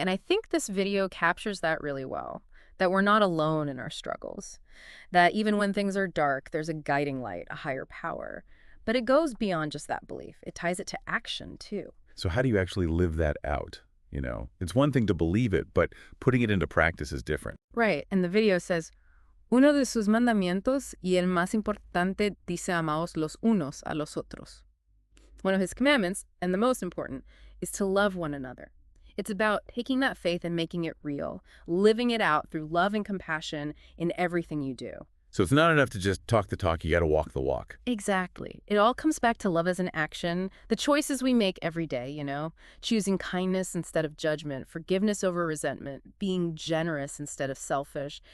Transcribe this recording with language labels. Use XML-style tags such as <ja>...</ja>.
<en>And I think this video captures that really well, that we're not alone in our struggles, that even when things are dark, there's a guiding light, a higher power. But it goes beyond just that belief. It ties it to action, too. So how do you actually live that out? It's one thing to believe it, but putting it into practice is different. Right. And the video says,</en> <es>uno de sus mandamientos y el más importante dice amaos los unos a los otros.</es> <en>One of his commandments, and the most important, is to love one another. It's about taking that faith and making it real, living it out through love and compassion in everything you do. So it's not enough to just talk the talk, you got to walk the walk. Exactly. It all comes back to love as an action, the choices we make every day, choosing kindness instead of judgment, forgiveness over resentment, being generous instead of selfish.</en>